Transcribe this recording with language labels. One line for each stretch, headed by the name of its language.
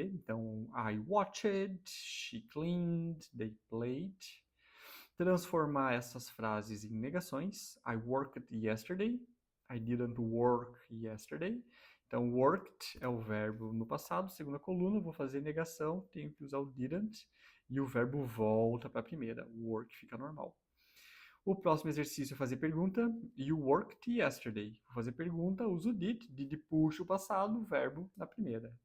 English: Então, I watched, she cleaned, they played.
Portuguese: Transformar essas frases em negações.
English: I worked yesterday, I didn't work yesterday.
Portuguese: Então, worked é o verbo no passado, segunda coluna, vou fazer negação, tenho que usar o didn't, e o verbo volta para a primeira. Work fica normal. O próximo exercício é fazer pergunta.
English: You worked yesterday.
Portuguese: Vou fazer pergunta, uso did. Did puxa o passado, verbo na primeira.